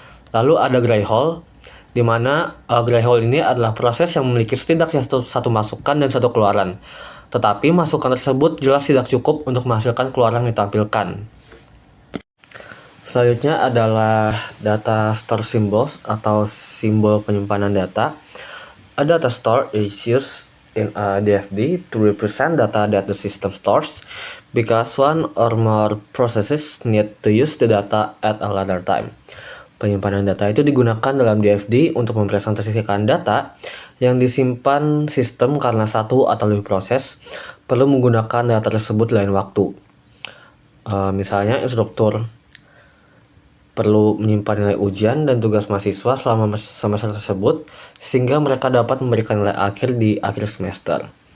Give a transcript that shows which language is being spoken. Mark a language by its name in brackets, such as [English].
[Indonesian] Lalu ada gray hole, di mana gray hole ini adalah proses yang memiliki setidaknya satu masukan dan satu keluaran, tetapi masukan tersebut jelas tidak cukup untuk menghasilkan keluaran yang ditampilkan. Selanjutnya adalah data store symbols atau simbol penyimpanan data. [English] A data store is used in a DFD to represent data that the system stores because one or more processes need to use the data at a later time. [Indonesian] Penyimpanan data itu digunakan dalam DFD untuk mempresentasikan data yang disimpan sistem karena satu atau lebih proses perlu menggunakan data tersebut lain waktu. Misalnya instruktur perlu menyimpan nilai ujian dan tugas mahasiswa selama semester tersebut, sehingga mereka dapat memberikan nilai akhir di akhir semester.